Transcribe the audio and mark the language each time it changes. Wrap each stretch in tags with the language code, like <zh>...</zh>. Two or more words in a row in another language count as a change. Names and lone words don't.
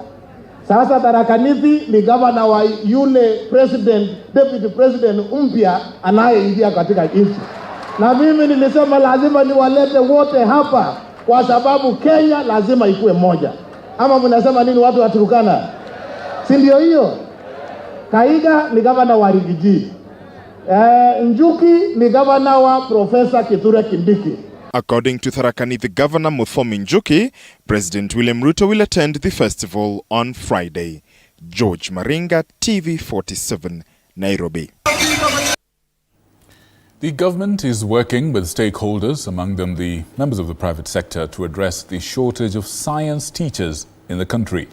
<sw>Sasa Tharaka Nithi ni gavana wa yule</sw> <en>deputy president</en> <sw>mpya anayeingia katika nchi. Na mimi nilisema lazima niwalete wote hapa kwa sababu Kenya lazima ikuwe moja. Ama mnasema nini watu wa Turkana? Si ndio hiyo? Kaiga ni gavana wa Rigiji. Njuki ni gavana wa Professor Kithure Kindiki.</sw> <en>According to Tharaka Nithi Governor Muthomi Njuki, President William Ruto will attend the festival on Friday. George Maringa, TV47, Nairobi. The government is working with stakeholders, among them the members of the private sector, to address the shortage of science teachers in the country.</en>